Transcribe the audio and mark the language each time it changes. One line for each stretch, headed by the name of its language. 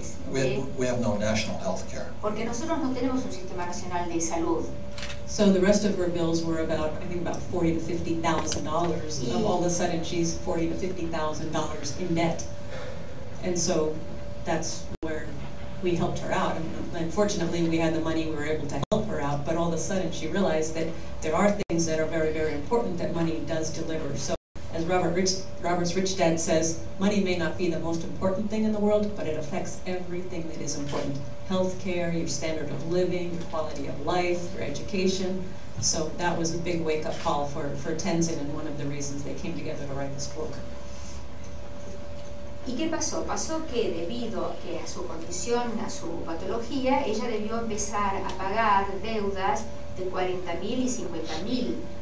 English: We have no national health care.
Spanish: Porque nosotros no tenemos un sistema nacional de salud.
English: So the rest of her bills were about, I think, about $40,000 to $50,000. And all of a sudden, she's $40,000 to $50,000 in debt. And so that's where we helped her out. And unfortunately, we had the money, we were able to help her out. But all of a sudden, she realized that there are things that are very, very important that money does deliver. So as Robert's rich dad says, money may not be the most important thing in the world, but it affects everything that is important. Healthcare, your standard of living, your quality of life, your education. So that was a big wake-up call for Tenzin, and one of the reasons they came together to write this book.
Spanish: ¿Y qué pasó? Pasó que debido a su condición, a su patología, ella debió empezar a pagar deudas de $40,000 y $50,000.